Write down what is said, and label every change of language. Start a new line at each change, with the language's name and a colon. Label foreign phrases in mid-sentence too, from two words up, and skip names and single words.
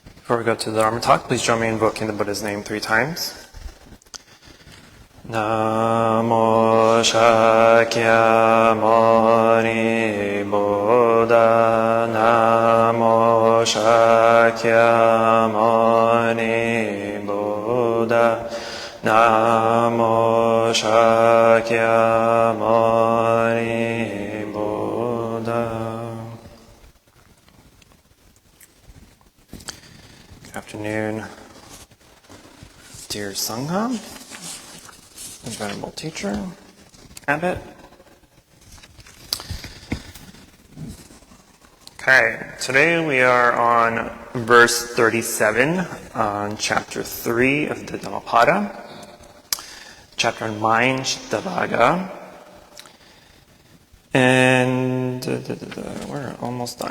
English: Before we go to the Dharma talk, please join me in invoking the Buddha's name 3 times.
Sanskrit: Namo Shakyamuni Buddha. Namo Shakyamuni Buddha. Namo Shakyamuni Buddha.
English: Good afternoon, dear Sangha, and Venerable Teacher, Abbot. Okay, today we are on verse 37 on chapter 3 of the Dhammapada, chapter on mind, Chittavagga, and we're almost done.